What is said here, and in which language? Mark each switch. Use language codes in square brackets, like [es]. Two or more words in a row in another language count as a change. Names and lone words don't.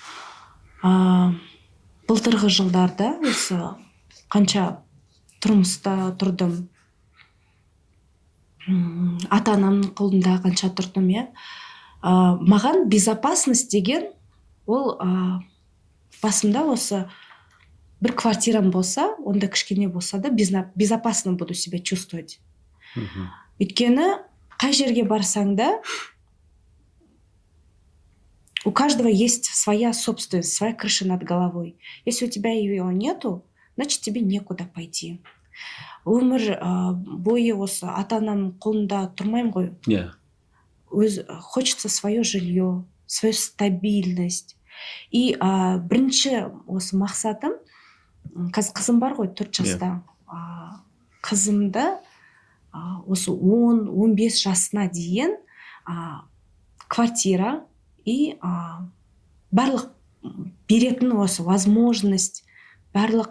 [kk] Былтырғы жылдарда осы қанша тұрмыста тұрдым, ата-анамның қолында қанша тұрдым, маған безопасность деген ол басымда осы бір квартирам болса, онда кішкене болса да [ru] безопасно буду себя чувствовать. [kk] Өйткені қай жерге барсаң да [ru] у каждого есть своя собственность, своя крыша над головой. Если у тебя ее нету, значит, тебе некуда пойти. [kk] Өмір бойы осы ата-анамның қолында тұрмаймын ғой. [ru] Хочется свое жилье, свою стабильность. [kk] И бірінші осы мақсатым, қазір қызым бар ғой 4 жаста. Қызымды осы 10-15 жасына дейін квартира и барлық беретін осы возможность, барлық